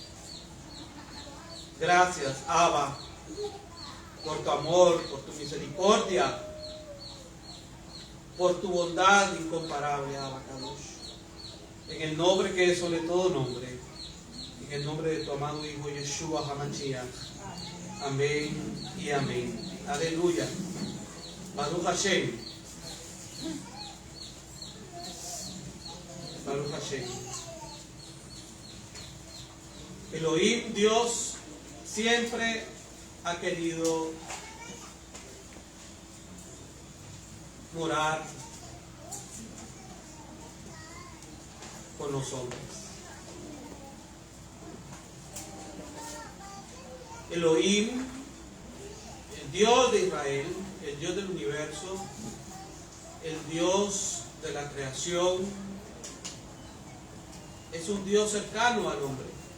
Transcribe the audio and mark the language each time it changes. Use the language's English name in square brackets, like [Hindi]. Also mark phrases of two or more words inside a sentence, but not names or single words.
[Spanish] Gracias, Abba, por tu amor, por tu misericordia, por tu bondad incomparable, [Hebrew] אבא קדוש. [Spanish] En el nombre que es sobre todo nombre, en el nombre de tu amado Hijo Yeshua HaMashiach. Amén y amén. Aleluya. [Hebrew] ברוך השם. ברוך השם. [Spanish] Elohim, Dios, siempre ha querido morar con los hombres. Elohim, el Dios de Israel, el Dios del universo, el Dios de la creación, es un Dios cercano al hombre.